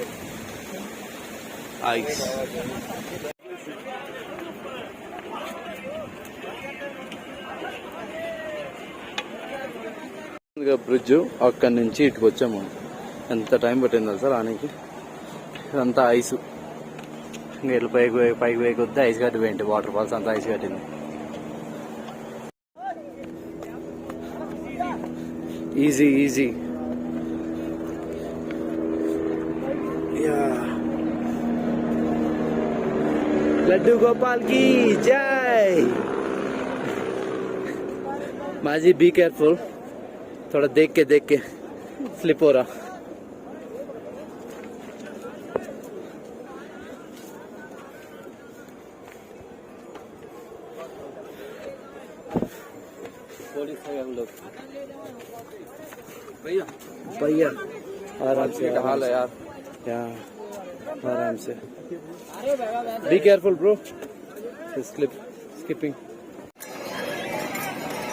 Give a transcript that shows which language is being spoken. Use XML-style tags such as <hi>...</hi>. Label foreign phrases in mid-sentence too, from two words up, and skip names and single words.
<te>आइस. బ్రిడ్జ్ అక్కడి నుంచి ఇటుకు వచ్చాము. ఎంత టైం పట్టిందో సార్ ఆనికి. ఇదంతా ఐస్. ఇంకా ఇట్లా పైకి పైకి వద్ద ఐస్ కట్టి పోయింది.</te> <en>water falls</en> <te>అంతా ఐస్ కట్టింది.</te> <en>easy easy.</en> <hi>लड्डू गोपाल की जय. माजी</hi> <en>be careful,</en> <hi>थोड़ा देख के स्लिप हो रहा. भैया भैया आराम से, हाल है यार. आराम से.</hi> <en>Be careful, bro. Skipping.</en>